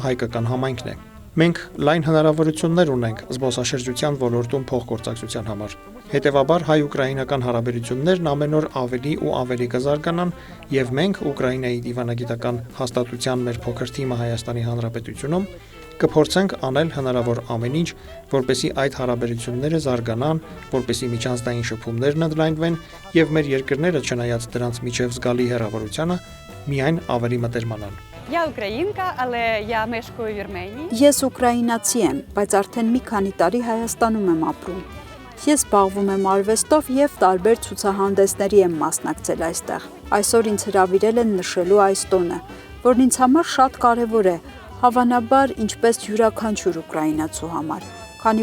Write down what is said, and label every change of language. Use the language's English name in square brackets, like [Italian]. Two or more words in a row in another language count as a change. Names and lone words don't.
[Armenian] հայկական համայնքն է։ Մենք լայն հնարավորություններ ունենք զբոսաշրջության ոլորտում փոխգործակցության համար։ Հետևաբար հայ-ուկրաինական հարաբերություններն ամեն օր ավելի ու ավելի կզարգանան եւ մենք Ուկրաինայի դիվանագիտական հաստատության մեր փոքր թիմը Հայաստանի Հանրապետությունում կփորձենք անել հնարավոր ամեն ինչ, որպեսզի այդ հարաբերությունները զարգանան, որպեսզի միջանցային շփումներն ընդլայնվեն եւ մեր երկրները չնայած դրանց միջև զգալի հեռավորությանը միայն ավելի մտերմանան։ [Ukrainian] Я українка, але я мешкаю в Вірменії. [Armenian] Ես ուկրաինացի եմ, բայց արդեն մի քանի տարի Հայաստանում եմ ապրում։ Ես զբաղվում եմ արվեստով եւ տարբեր ցուցահանդեսների եմ մասնակցել այստեղ։ Այսօր ինձ հրավիրել են նշելու այս տոնը, որն ինձ համար շատ կարեւոր է, հավանաբար ինչպես յուրաքանչյուր ուկրաինացու համար, քանի